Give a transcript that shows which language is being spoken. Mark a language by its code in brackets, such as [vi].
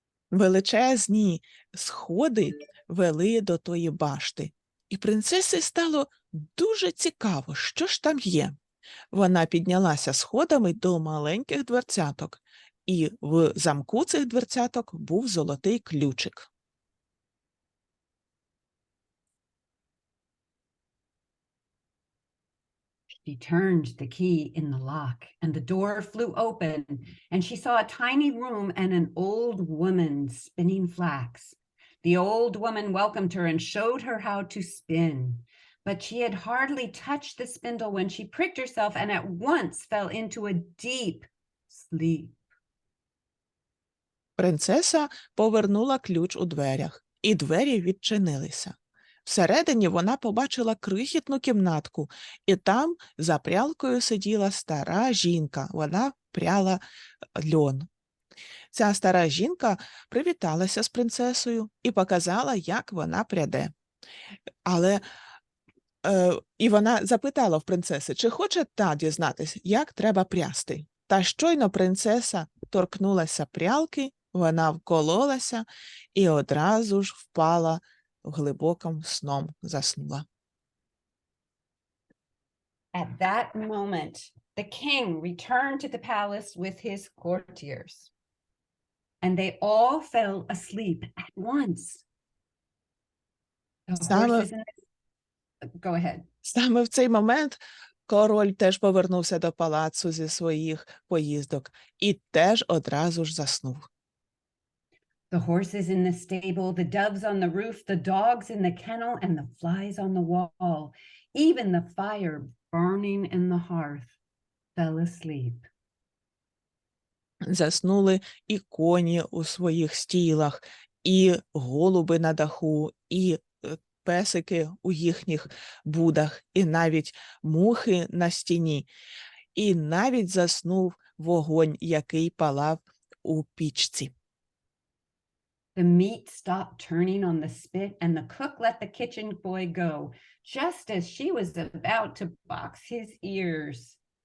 [uk] Величезні сходи вели до тої башти, і принцесі стало дуже цікаво, що ж там є. Вона піднялася сходами до маленьких дверцяток, і в замку цих дверцяток був золотий ключик. [en] She turned the key in the lock, and the door flew open, and she saw a tiny room and an old woman spinning flax. The old woman welcomed her and showed her how to spin, but she had hardly touched the spindle when she pricked herself and at once fell into a deep sleep. [uk] Принцеса повернула ключ у дверях, і двері відчинилися. Всередині вона побачила крихітну кімнатку, і там за прялкою сиділа стара жінка, вона пряла льон. Ця стара жінка привіталася з принцесою і показала, як вона пряде. І вона запитала в принцеси, чи хоче та дізнатися, як треба прясти. Та щойно принцеса торкнулася прялки, вона вкололася і одразу ж впала глибоким сном, заснула. [en] At that moment, the king returned to the palace with his courtiers, and they all fell asleep at once. The horses in the... Go ahead. [uk] Саме в цей момент король теж повернувся до палацу зі своїх поїздок і теж одразу ж заснув. [en] The horses in the stable, the doves on the roof, the dogs in the kennel, and the flies on the wall, even the fire burning in the hearth, fell asleep. [uk] Заснули і коні у своїх стілах, і голуби на даху, і песики у їхніх будах, і навіть мухи на стіні, і навіть заснув вогонь, який палав у пічці. [en] The meat stopped turning on the spit, and the cook let the kitchen boy go, just as she was about to box his ears.